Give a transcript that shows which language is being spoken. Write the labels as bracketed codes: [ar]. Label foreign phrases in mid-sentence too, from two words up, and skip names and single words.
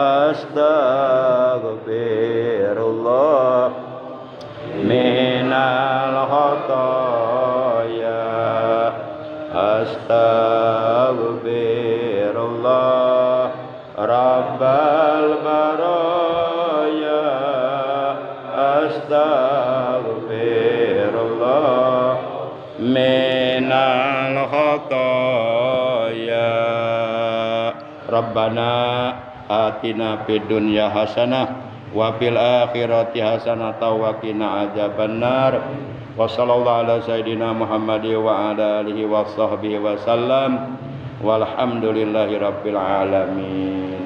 [ar] أستغفر الله من الخطايا أستغفر الله رب البرايا أستغفر الله من الخطايا ربنا آتنا في الدنيا حسنة وفي الآخرة حسنة وقنا عذاب النار وصلى الله على سيدنا محمد وعلى آله وصحبه وسلم والحمد لله رب العالمين.